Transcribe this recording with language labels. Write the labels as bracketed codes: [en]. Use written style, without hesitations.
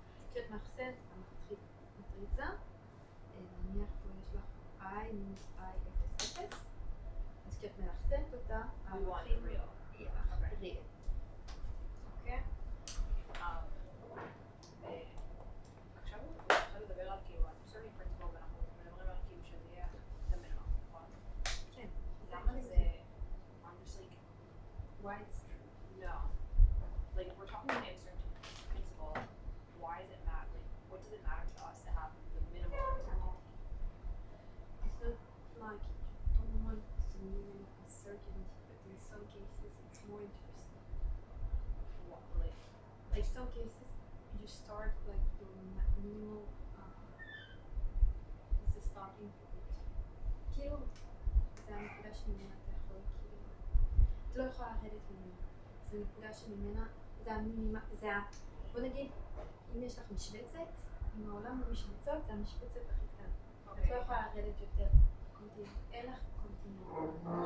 [he] כשאת מאחסנת מטריצה, נניח פה יש לך i מינוס i 0 0, אז כשאת מאחסנת אותה, הערכים יהיה לך real. אוקיי? עכשיו הוא התחיל לדבר על כאילו, uncertainty principle, ואנחנו מדברים על כאילו שזה יהיה [en] the minimum, [he] נכון? כן. למה זה, [en] I'm just like, why it's true. no. Like, if we're talking about the uncertainty principle, why does it matter? Like, what does it matter to us to have the minimum uncertainty? It's not like you don't want the minimum uncertainty, but in some cases it's more interesting. What, Like some cases you start like your minimal is the starting point. [he] כאילו זה הנקודה שממנה אתה יכול כאילו את לא יכולה לרדת ממנה. זה נקודה שממנה זה המינימה, בוא נגיד אם יש לך משבצת, אם העולם הוא משבצות זה המשבצת הכי קטנה. את לא יכולה לרדת יותר קונטיניום, אין לך קונטיניום.